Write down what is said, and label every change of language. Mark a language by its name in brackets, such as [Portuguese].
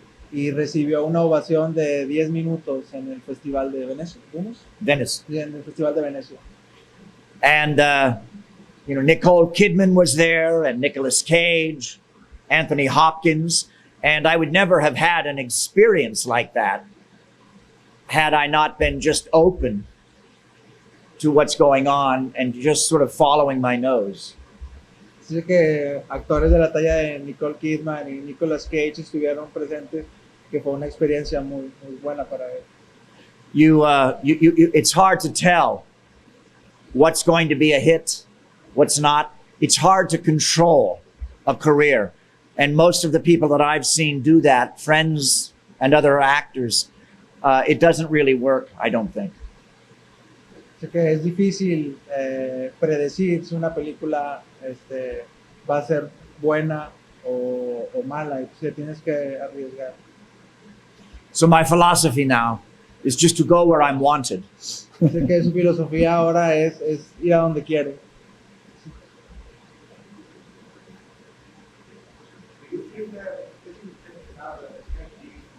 [Spanish] y recibió una ovación de 10 minutos en el Festival de Venecia. ¿Vimos? [English] Venice. [Spanish] Sí, en el Festival de Venecia. [English] And, Nicole Kidman was there, and Nicolas Cage, Anthony Hopkins. And I would never have had an experience like that had I not been just open to what's going on and just sort of following my nose. [Spanish] Así que actores de la talla de Nicole Kidman y Nicolas Cage estuvieron presentes, que fue una experiencia muy, muy buena para él. [English] It's hard to tell what's going to be a hit, what's not. It's hard to control a career. And most of the people that I've seen do that, friends and other actors, it doesn't really work, I don't think. [Spanish] Así que es difícil predecir si una película va a ser buena o mala, y pues tienes que arriesgar. [English] So my philosophy now is just to go where I'm wanted. [Spanish] Así que su filosofía ahora es ir a donde quiere. [English] Do you feel that this is now that especially